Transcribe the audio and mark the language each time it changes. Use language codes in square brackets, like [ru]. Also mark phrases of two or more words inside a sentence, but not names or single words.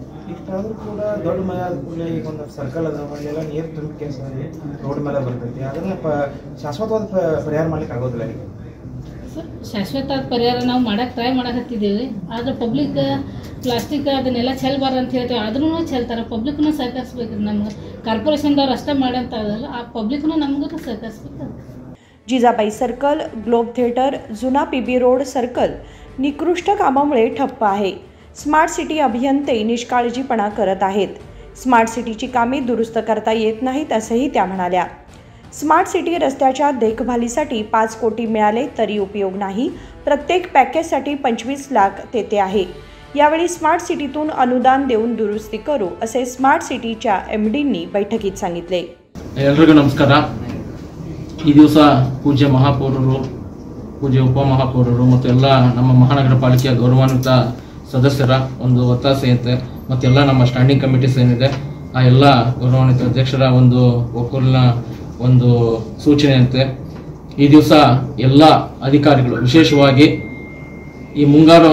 [kn] ಇಷ್ಟಾದರೂ ಕೂಡ ದೊಡ್ಡ ಮಳೆ ಆದ ಕೂಡಲೇ ಈಗ ಒಂದು ಸರ್ಕಲ್ ಅದ, ಅಲ್ಲೆಲ್ಲ ನೀರು ತುಂಬ ಕೇಸ್ ರೋಡ್ ಮೇಲೆ ಬರ್ತೈತಿ, ಅದನ್ನು ಶಾಶ್ವತವಾದ ಪರಿಹಾರ ಮಾಡ್ಲಿಕ್ಕೆ ಆಗೋದಿಲ್ಲ. ಸರ್ ಶಾಶ್ವತ ಪರಿಹಾರ ನಾವು ಮಾಡೋಕ್ಕೆ ಟ್ರೈ ಮಾಡಕತ್ತಿದ್ದೀವಿ, ಆದರೆ [en] public plastic [kn] ಅದನ್ನೆಲ್ಲ ಚೆಲ್ಬಾರ್ದು ಅಂತ ಹೇಳ್ತೀವಿ, ಆದ್ರೂ ಚೆಲ್ತಾರೆ. ಪಬ್ಲಿಕ್ನೂ ಸಹಕರಿಸ್ಬೇಕು, ನಮ್ಗೆ ಕಾರ್ಪೊರೇಷನ್ದವ್ರು ಅಷ್ಟೇ ಮಾಡಂತ ಅದಲ್ಲ, ಆ ಪಬ್ಲಿಕ್ನೂ ನಮಗೂ ಸಹಕರಿಸ್ಬೇಕು. [mr] जिजाबाई सर्कल, ग्लोब थिएटर, जुना PB रोड सर्कल निकृष्ट कामामुळे ठप्प आहे. स्मार्ट सिटी अभियंते निष्काळजीपणा करत आहेत. स्मार्ट सिटीची कामे दुरुस्त करता येत नाहीत असेही त्या म्हणाल्या. स्मार्ट सिटी रस्त्याच्या देखभालीसाठी 5 कोटी मिळाले तरी उपयोग नाही. प्रत्येक पॅकेजसाठी 25 लाख तेथे आहे. यावेळी स्मार्ट सिटीतून अनुदान देऊन दुरुस्ती करू असे स्मार्ट सिटीच्या MDंनी बैठकीत सांगितले. [kn] ಎಲ್ಲರಿಗೂ ನಮಸ್ಕಾರ. ಈ ದಿವಸ ಪೂಜ್ಯ ಮಹಾಪೌರರು, ಪೂಜ್ಯ ಉಪಮಹಾಪೌರರು ಮತ್ತು ಎಲ್ಲ ನಮ್ಮ ಮಹಾನಗರ ಪಾಲಿಕೆಯ ಗೌರವಾನ್ವಿತ ಸದಸ್ಯರ ಒಂದು ಒತ್ತಾಸೆಯಂತೆ ಮತ್ತೆಲ್ಲ ನಮ್ಮ [en] standing committees [kn] ಏನಿದೆ ಆ ಎಲ್ಲ ಗೌರವಾನ್ವಿತ ಅಧ್ಯಕ್ಷರ ಒಂದು ಒಕ್ಕೂಲಿನ ಒಂದು ಸೂಚನೆಯಂತೆ ಈ ದಿವಸ ಎಲ್ಲ ಅಧಿಕಾರಿಗಳು, ವಿಶೇಷವಾಗಿ ಈ ಮುಂಗಾರು